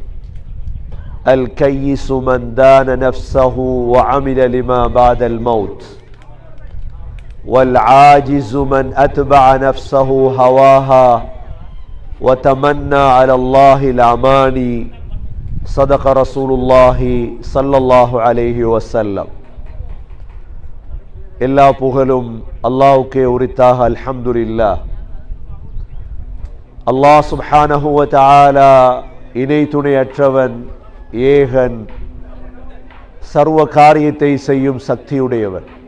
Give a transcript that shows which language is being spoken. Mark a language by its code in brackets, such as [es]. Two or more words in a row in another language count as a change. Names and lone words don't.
[ar] الكيس من دان نفسه وعمل لما بعد الموت والعاجز من أتبع نفسه هواها وتمنى على الله الأماني صدق رسول الله صلى الله عليه وسلم [ta] எல்லா புகழும் அல்லாஹ்வுக்கே உரித்தாக அல்ஹம்துலில்லாஹ். அல்லாஹ் [ar] سبحانه وتعالى [ta] இணை துணையற்றவன், ஏகன், சர்வ காரியத்தை செய்யும் சக்தியுடையவன்.